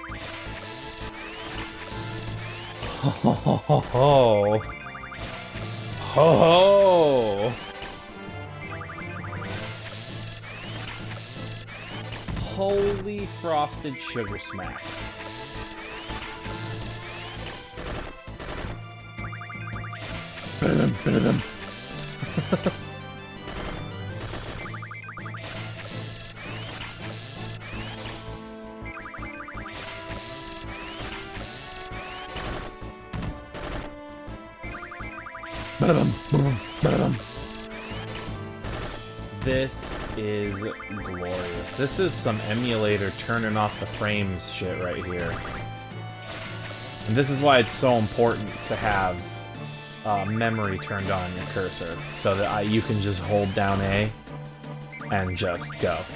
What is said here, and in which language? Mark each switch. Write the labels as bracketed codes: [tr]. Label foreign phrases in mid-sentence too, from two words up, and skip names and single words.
[en] Ho ho ho ho. Ho ho! Holy frosted sugar smacks. Ba-dum, ba-dum. Ba-dum, ba-dum, ba-dum. This is glorious. This is some emulator turning off the frames shit right here. And this is why it's so important to have memory turned on your cursor, so that you can just hold down A and just go.